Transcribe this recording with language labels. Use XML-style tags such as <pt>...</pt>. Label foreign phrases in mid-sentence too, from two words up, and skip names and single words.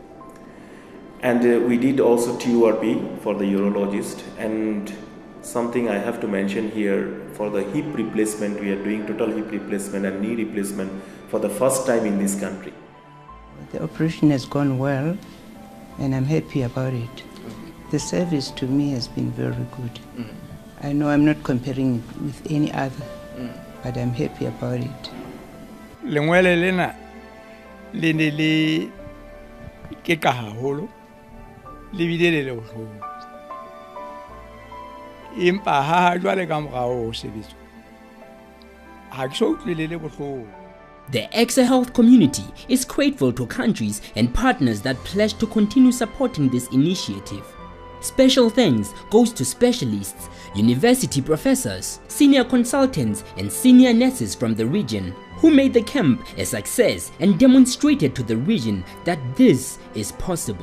<en>And we did also TURP for the urologist, and something I have to mention here, for the hip replacement, we are doing total hip replacement and knee replacement for the first time in this country. The operation has gone well, and I'm happy about it. The service to me has been very good. I know I'm not comparing it with any other, but I'm happy about it.</en> <st>Lengwele lena le ne le ke ka haholo le bile le bohloko, empa ha jwale ka morao ho sebetso ha ke so utlwile le bohloko.</st> <en>The ECSA health community is grateful to countries and partners that pledge to continue supporting this initiative. Special thanks goes to specialists, university professors, senior consultants and senior nurses from the region who made the camp a success and demonstrated to the region that this is possible.</en>